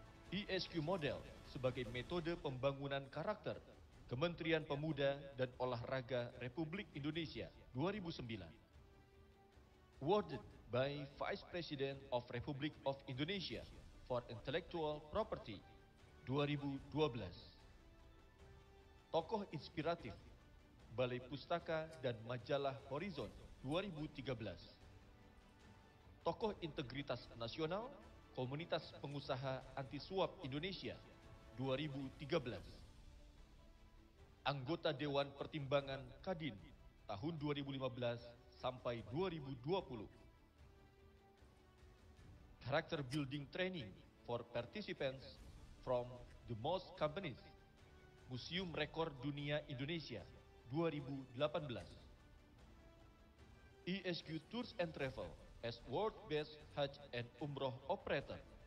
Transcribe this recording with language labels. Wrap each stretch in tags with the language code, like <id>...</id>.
<id>ESQ Model sebagai metode pembangunan karakter Kementerian Pemuda dan Olahraga Republik Indonesia 2009.</id> <en>Awarded by Vice President of Republic of Indonesia for Intellectual Property 2012.</en> <id>Tokoh inspiratif Balai Pustaka dan Majalah Horizon 2013. Tokoh integritas nasional Komunitas Pengusaha Anti Suap Indonesia 2013. Anggota Dewan Pertimbangan Kadin tahun 2015 sampai 2020.</id> <en>Character Building Training for Participants from the Most Companies.</en> <id>Museum Rekor Dunia Indonesia 2018.</id> <en>ESQ Tours and Travel as World Best Hajj and Umroh Operator.</en>